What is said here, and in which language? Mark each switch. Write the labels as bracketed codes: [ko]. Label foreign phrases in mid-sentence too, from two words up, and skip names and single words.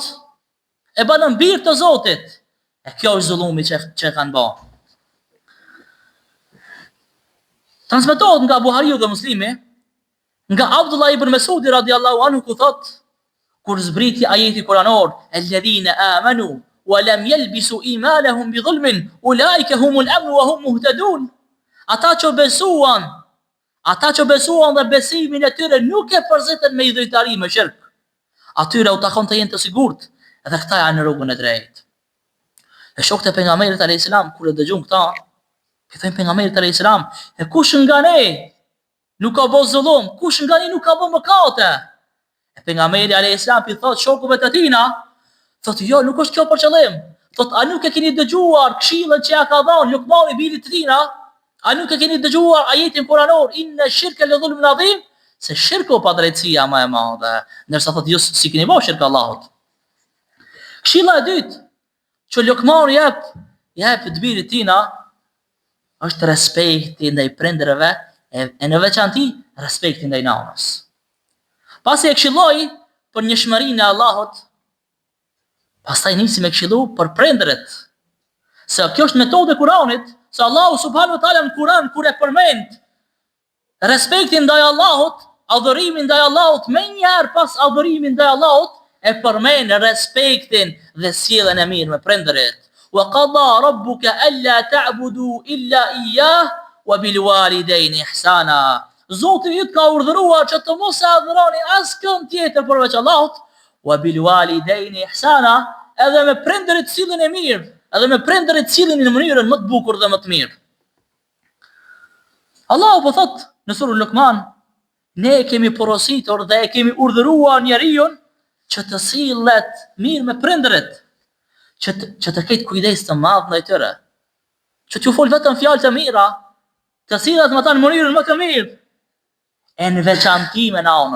[sq] E banën bir të Zotit. E kjo është zullumi që kanë bërë. Transmetohet nga Buhariu dhe Muslimi, nga Abdullah ibn Mesudi [ar] رضي الله عنه [sq] ku thot, kur zbriti ajeti kuranor, [ar] الذين آمنوا ولم يلبسوا إيمانهم بظلم أولئك لهم الأمن وهم مهتدون. [sq] Ata që besuan dhe besimin e tyre nuk e përzitën me idhujtari me shirk. Atyre u takon të jenë të sigurt, edhe këta janë në rrugën e drejtë. E shokët e pejgamberit [ar] عليه السلام [sq] kur e dëgjuan këta, i thënë pejgamberit [ar] عليه السلام, [sq] e kush nga ne nuk ka bë zullum, kush nga ne nuk ka bë mëkate? E pejgamberi [ar] عليه السلام [sq] i thot shokëve të tina, thotë jo, nuk është kjo për qëllim. Thotë a nuk e keni dëgjuar këshillën që ja ka dhënë Luqmani birit të tina? A nuk e keni dëgjuar ajetin kuranor, [ar] إن الشرك لظلم عظيم? [sq] Se shirku padrejtësia më e madhe, ndërsa thotë jo si keni bërë shirk Allahut. Këshilla e dytë që Luqmani jep të birit tina është respekti ndaj prindërve e në veçanti respekti ndaj nanës. Pasi e këshilloi për njëshmërinë e Allahut, pastaj nisi me këshillu për prindërit. Se kjo është metodë e Kuranit, se Allahu [ar] سبحانه وتعالى [sq] në Kuran kur e përmend respektin ndaj Allahut, adhurimin ndaj Allahut, më njëherë pas adhurimit ndaj Allahut, e përmend respektin dhe sjelljen e mirë me prindërit. [ar] وقضى ربك ألا تعبدوا إلا إياه وبالوالدين إحسانا. [sq] Zoti ju ka urdhëruar që të mos e adhuroni askën tjetër përveç Allahut, [ar] وبالوالدين إحسانا, [sq] edhe me prindërit sillni e mirë, edhe me prindërit sillni në mënyrën më të bukur dhe më të mirë. Allahu po thot në surën Luqman, ne kemi porositur dhe e kemi urdhëruar njeriu që të sillet mirë me prindërit, që të ketë kujdes të madh ndaj tyre, që t'ju fol vetëm fjalë të mira, të sillet me ta në mënyrën më të mirë, e në veçantë me nanën.